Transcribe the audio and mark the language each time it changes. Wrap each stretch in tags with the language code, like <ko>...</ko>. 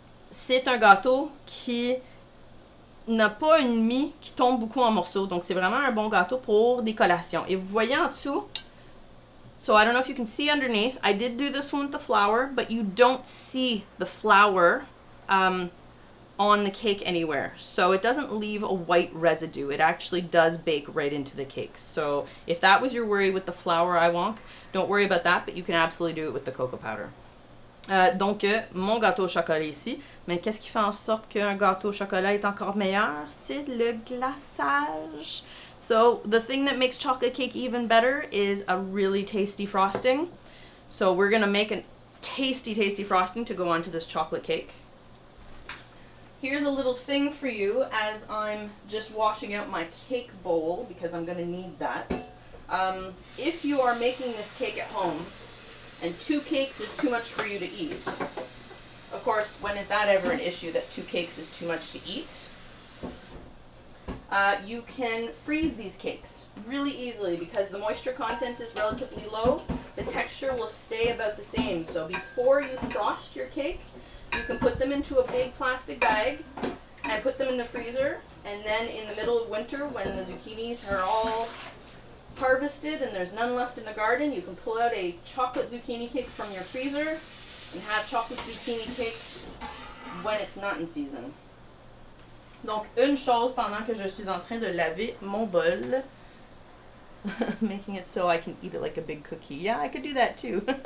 <fr>C'est un gâteau qui n'a pas une mie qui tombe beaucoup en morceaux. Donc, c'est vraiment un bon gâteau pour des collations. Et vous voyez en dessous,</fr> <en>so I don't know if you can see underneath, I did do this one with the flour, but you don't see the flour on the cake anywhere. So it doesn't leave a white residue. It actually does bake right into the cake. So if that was your worry with the flour I wonk, don't worry about that, but you can absolutely do it with the cocoa powder.</en> <fr>Donc, mon gâteau au chocolat ici. Mais qu'est-ce qui fait en sorte qu'un gâteau au chocolat est encore meilleur? C'est le glaçage.</fr> <en>So the thing that makes chocolate cake even better is a really tasty frosting. So we're going to make a tasty, tasty frosting to go onto this chocolate cake. Here's a little thing for you as I'm just washing out my cake bowl because I'm going to need that. If you are making this cake at home and 2 cakes is too much for you to eat, of course, when is that ever an issue that 2 cakes is too much to eat? You can freeze these cakes really easily because the moisture content is relatively low. The texture will stay about the same. So before you frost your cake, you can put them into a big plastic bag and put them in the freezer. And then in the middle of winter, when the zucchinis are all harvested and there's none left in the garden, you can pull out a chocolate zucchini cake from your freezer and have chocolate zucchini cake when it's not in season.</en> <fr>Donc, une chose pendant que je suis en train de laver mon bol,</fr> <en>making it so I can eat it like a big cookie. Yeah, I could do that too.</en>